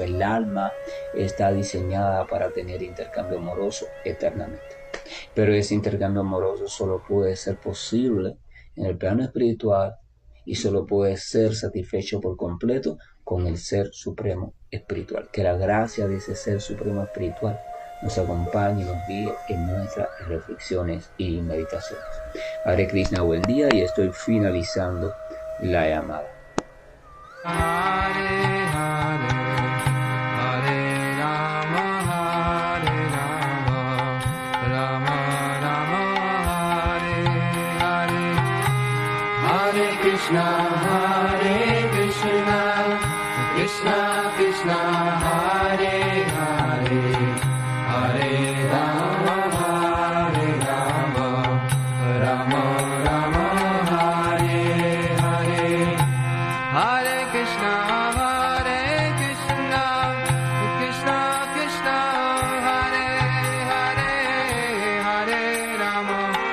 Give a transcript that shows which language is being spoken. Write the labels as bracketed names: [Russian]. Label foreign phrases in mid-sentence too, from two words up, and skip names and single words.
[Spanish] El alma está diseñada para tener intercambio amoroso eternamente, pero ese intercambio amoroso solo puede ser posible en el plano espiritual, y solo puede ser satisfecho por completo con el Ser Supremo Espiritual. Que la gracia de ese Ser Supremo Espiritual nos acompañe y nos guíe en nuestras reflexiones y meditaciones. [Sanskrit] Hare Krishna, [Spanish] buen día, y estoy finalizando la llamada. [Sanskrit] Hare Hare, Hare Rama, Rama Rama, Hare Krishna, Krishna Krishna, Hare Hare, Hare Rama, Rama Rama, Hare Hare, Hare Krishna, Krishna Krishna, Hare Hare, Hare Rama,